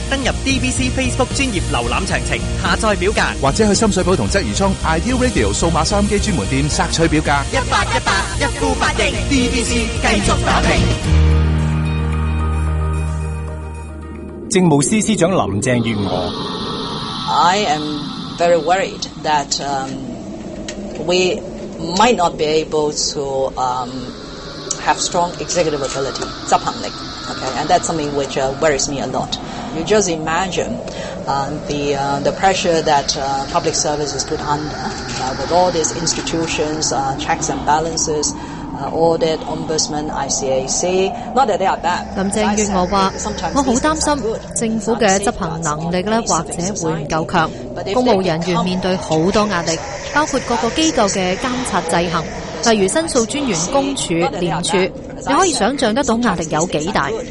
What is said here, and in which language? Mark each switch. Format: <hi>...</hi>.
<yue>登入 DBC Facebook 专业浏览详情，下载表格，或者去深水埗同鲗鱼涌 Ideal Radio 数码收音机专门店索取表格。一百一百，一呼百应 ，DBC 继续打拼。政务司司长林郑月娥。</yue> <en>I am very worried that we might not be able to have strong executive ability, 執行力。 Okay, and that's something which worries me a lot. You just imagine the pressure that public service is put under with all these institutions, checks and balances, audit, ombudsman, ICAC. Not that they are bad.</en> <yue>林鄭月娥話：我好擔心政府嘅執行能力咧，或者會唔夠強。公務人員面對好多壓力，包括各個機構嘅監察制衡。例如申诉专员公署、廉署，你可以想象得到压力有几大。</yue>